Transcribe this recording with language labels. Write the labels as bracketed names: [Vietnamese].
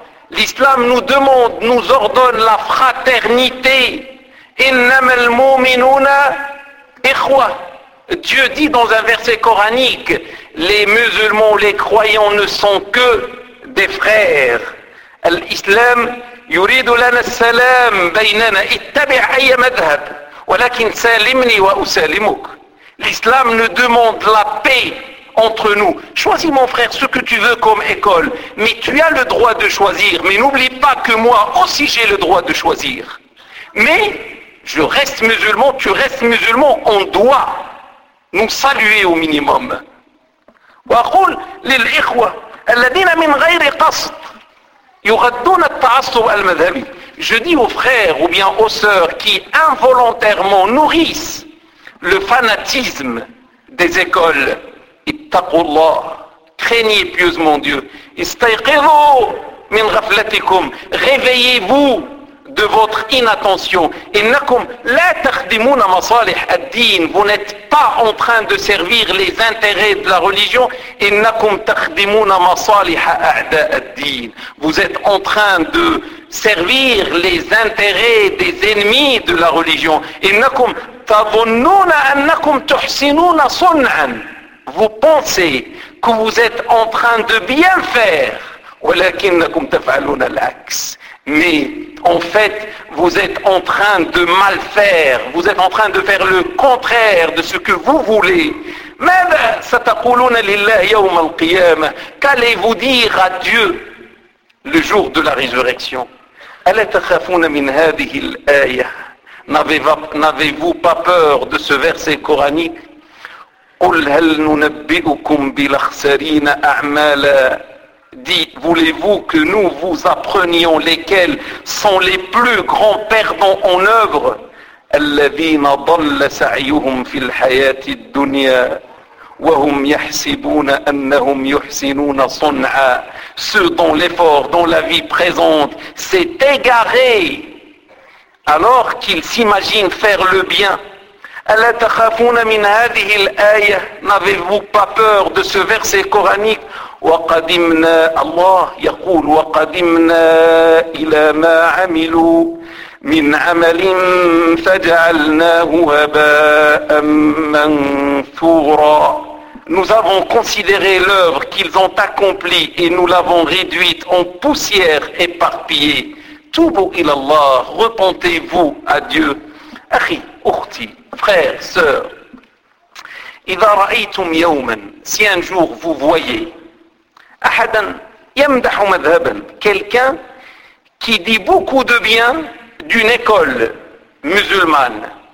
[French] L'islam nous demande, nous ordonne la fraternité. Dieu dit dans un verset coranique, les musulmans, les croyants ne sont que des frères. L'islam [Arabic] يريد لنا السلام بيننا اتبع اي مذهب ولكن سالمني واسالمك. [French] L'islam ne demande la paix entre nous. Choisis mon frère ce que tu veux comme école, mais tu as le droit de choisir, mais n'oublie pas que moi aussi j'ai le droit de choisir, mais je reste musulman, tu restes musulman, on doit nous saluer au minimum. [Arabic] واقول للاخوه الذين من غير قصد يغضون التعصب المذهبي. [French] Je dis aux frères ou bien aux sœurs qui involontairement nourrissent le fanatisme des écoles, [Arabic] اتقوا الله, [French] craignez pieusement Dieu. [Arabic] استيقظوا من غفلتكم, [French] réveillez-vous de votre inattention. [Arabic] إنكم لا تخدمون مصالح الدين, [French] vous n'êtes pas en train de servir les intérêts de la religion. [Arabic] إنكم تخدمون مصالح أعداء الدين, [French] vous êtes en train de servir les intérêts des ennemis de la religion. [Arabic] إنكم تظنون أنكم تحسنون صنعا, [French] vous pensez que vous êtes en train de bien faire. [Arabic] ولكنكم تفعلون العكس, [French] mais en fait, vous êtes en train de mal faire. Vous êtes en train de faire le contraire de ce que vous voulez. [Arabic] ماذا ستقولون لله يوم القيامة? [French] Qu'allez-vous dire à Dieu le jour de la résurrection? [Arabic] ألا تخافون من هذه الآية? [French] N'avez-vous pas peur de ce verset coranique? [Arabic] قل هل ننبئكم بالخسرين أعمالا? [French] Dit, voulez-vous que nous vous apprenions lesquels sont les plus grands perdants en œuvre? [Arabic] الذين ضل سعيهم في الحياة الدنيا وهم يحسبون أنهم يحسنون صنعا. [French] Ceux dont l'effort dans la vie présente s'est égaré alors qu'ils s'imaginent faire le bien. [Arabic] ألا تخافون من هذه الآية? [French] N'avez-vous pas peur de ce verset coranique? [Arabic] وقدمنا, الله يقول وقدمنا إلى ما عملوا من عمل فجعلناه هباء منثورا. [French] Nous avons considéré l'œuvre qu'ils ont accomplie et nous l'avons réduite en poussière éparpillée. [Arabic] توبوا إلى الله, [French] repentez-vous à Dieu. [Arabic] أخي أختي [French] frère sœur [Arabic] إذا رأيتم يوما [French] si un jour vous voyez [Arabic] أحدا يمدح مذهبا [French] quelqu'un qui dit beaucoup de bien d'une école musulmane